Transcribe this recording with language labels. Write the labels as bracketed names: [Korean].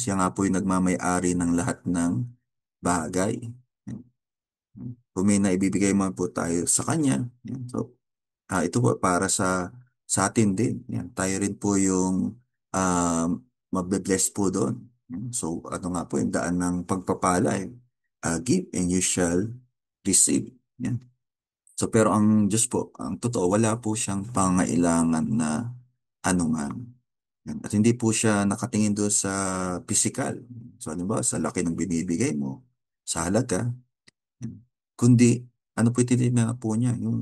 [Filipino] Siya nga po yung nagmamay-ari ng lahat ng bagay. Yan. Kung may naibibigay man po tayo sa Kanya, yan. So, ito po para sa atin din. Yan. Tayo rin po yung mabe-bless po doon. Yan. So, ano nga po yung daan ng pagpapala. [English] Give and you shall receive. [Filipino] Yan. So, pero ang Diyos po, ang totoo, wala po siyang pangailangan na anuman. Yan. At hindi po siya nakatingin doon sa physical. So, ano ba, sa laki ng binibigay mo, sa halaga. Yan. Kundi, ano po tinitingnan po niya?